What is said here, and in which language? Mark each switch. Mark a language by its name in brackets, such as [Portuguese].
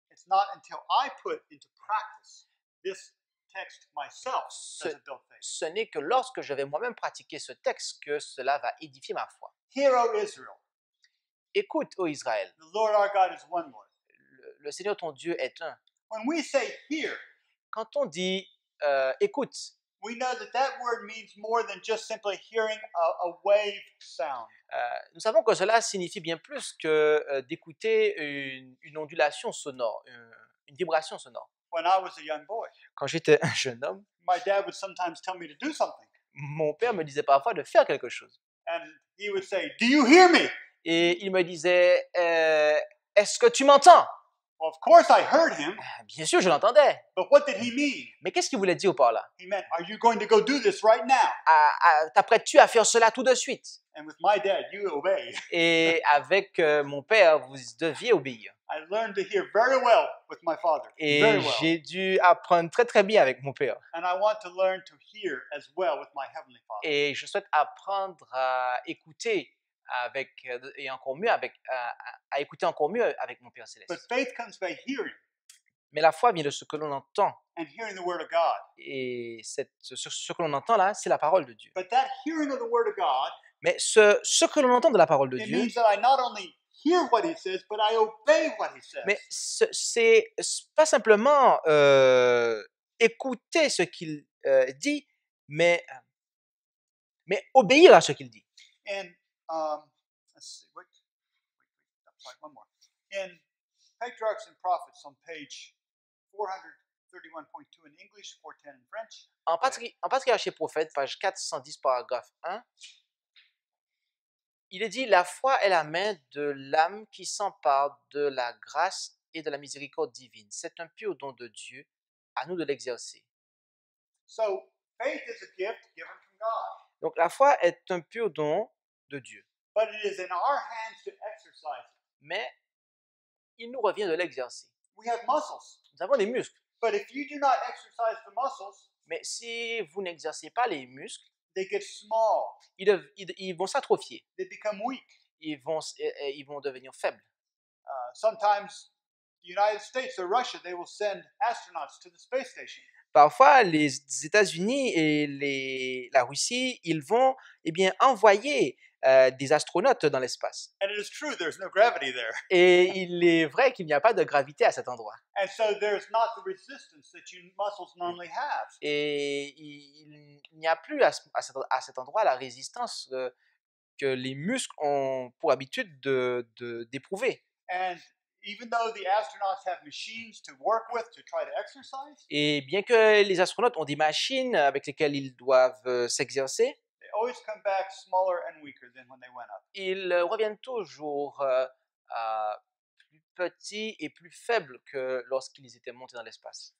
[English] It's not until I put into practice this text myself does it build faith. [French] Ce n'est que lorsque je vais moi-même pratiquer ce texte que cela va édifier ma foi. [English] Hear, O Israel. [French] Écoute, ô Israël. [English] The Lord our God is one Lord. [French] Le Seigneur ton Dieu est un. [English] When we say hear, [French] quand on dit écoute, [English] we know that word means more than just simply hearing a wave sound. [French] Nous savons que cela signifie bien plus que d'écouter une ondulation sonore, une vibration sonore. [English] When I was a young boy, [French] quand j'étais un jeune homme, [English] My dad would sometimes tell me to do something. [French] Mon père me disait parfois de faire quelque chose. [English] And he would say, "Do you hear me?" [French] Et il me disait, est-ce que tu m'entends? [English] Well, of course I heard him. [French] Bien sûr, je l'entendais. [English] But what did he mean? [French] Mais qu'est-ce qu'il voulait dire par là? [English] He meant, are you going to go do this right now? [French] T'apprêtes-tu à faire cela tout de suite? [English] And with my dad, you obey. [French] Et avec mon père, vous deviez obéir. [English] I learned to hear very well with my father. [French] Et [English] Very well. [French] j'ai dû apprendre très très bien avec mon père. [English] And I want to learn to hear as well with my heavenly Father. [French] Et je souhaite apprendre à écouter avec et encore mieux avec à écouter encore mieux avec mon Père céleste. [English] But faith comes by hearing. [French] Mais la foi vient de ce que l'on entend. [English] And hearing the word of God. [French] Et ce que l'on entend là, c'est la parole de Dieu. [English] But that hearing of the word of God, [French] mais ce que l'on entend de la parole de Dieu, [English] means that I not only hear what he says, but I obey what he says. [French] Mais c'est pas simplement écouter ce qu'il dit, mais obéir à ce qu'il dit. [English] And let's see, sorry, one more. In Patriarchs and Prophets on page 431.2 in English, 410 in French. [French] En Patriarches et Prophètes, page 410, paragraphe 1, il est dit, la foi est la main de l'âme qui s'empare de la grâce et de la miséricorde divine. C'est un pur don de Dieu, à nous de l'exercer. [English] So, faith is a gift given from God. [French] Donc la foi est un pur don de Dieu. [English] But it is in our hands to exercise it. [French] Mais il nous revient de l'exercer. [English] We have muscles. [French] Nous avons des muscles. [English] But if you do not exercise the muscles, [French] mais si vous n'exercez pas les muscles, [English] they get small. [French] Ils vont s'atrophier. [English] They become weak. [French] Ils vont devenir faibles. [English] Sometimes the United States or Russia, they will send astronauts to the space station. [French] Parfois, les États-Unis et la Russie, ils vont envoyer des astronautes dans l'espace. [English] And it is true, there's no gravity there. [French] Et il est vrai qu'il n'y a pas de gravité à cet endroit. [English] And so there's not the resistance that your muscles normally have. [French] Et il n'y a plus à cet endroit la résistance que les muscles ont pour habitude d'éprouver. [English] And even though the astronauts have machines to work with to try to exercise, [French] et bien que les astronautes ont des machines avec lesquelles ils doivent s'exercer, [English] they always come back smaller and weaker than when they went up. [French] Ils reviennent toujours plus petits et plus faibles que lorsqu'ils étaient montés dans l'espace.